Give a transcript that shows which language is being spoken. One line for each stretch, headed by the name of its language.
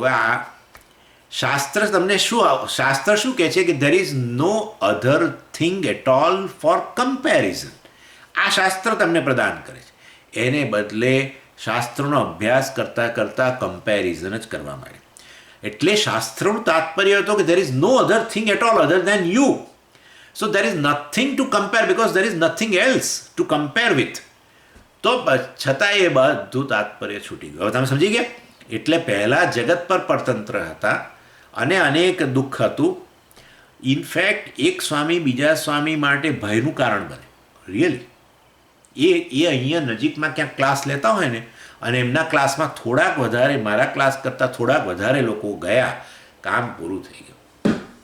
Gujarati: હવે આ શાસ્ત્ર શાસ્ત્ર શું કહે છે કે
English: there is no other thing at all for comparison.
Gujarati: આ શાસ્ત્ર તમને પ્રદાન કરે છે. એને બદલે શાસ્ત્રનો અભ્યાસ કરતાં કરતાં કમ્પેરિઝન જ કરવા માંડે. એટલે શાસ્ત્રનું તાત્પર્ય હતું કે
English: there is no other thing at all other than you. So there is nothing to compare because there is nothing else to compare with.
Gujarati: તો છતાં એ બધું તાત્પર્ય છૂટી ગયું. હવે તમે સમજી ગયા? એટલે પહેલાં જગત પર પરતંત્ર હતા અને અનેક દુઃખ હતું. ઇનફેક્ટ એક સ્વામી બીજા સ્વામી માટે ભયનું કારણ બને. રિયલી એ અહીંયા નજીકમાં ક્યાંક ક્લાસ લેતા હોય ને, અને એમના ક્લાસમાં થોડાક વધારે, મારા ક્લાસ કરતાં થોડાક વધારે લોકો ગયા, કામ પૂરું થઈ ગયું.